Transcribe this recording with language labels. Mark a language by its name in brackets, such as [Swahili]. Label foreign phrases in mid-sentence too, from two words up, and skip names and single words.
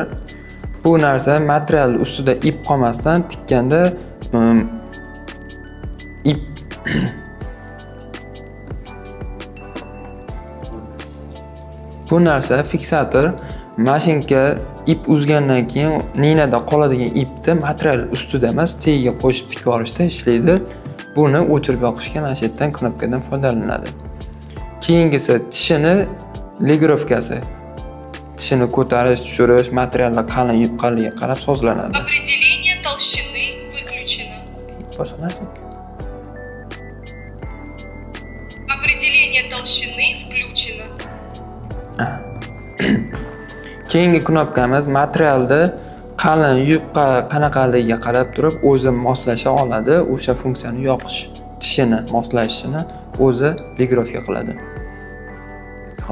[Uzbek] Bu narsa material ustida ip qolmasdan tikkanda ip Bu narsa fiksator mashinka ip uzgandan keyin ninada qoladigan ipni material ustida emas, tagiga qo'shib tikib olishda ishlaydi. Buni o'chirib yoqishga mana shu yerdan knopkadan foydalaniladi. Keyingisi tishini legirovkasi. Tishini ko'tarish, tushirish, materiallar qalin, yupqanligiga qarab sozlanadi. [Russian] Определение толщины выключено. Определение толщины включено. [Uzbek] Keyingi knopkamiz materialda qalin, yupqa qanaqaligiga qarab turib o'zi moslasha oladi. O'sha funksiyani yoqish, tishini moslashini o'zi legirovka qiladi.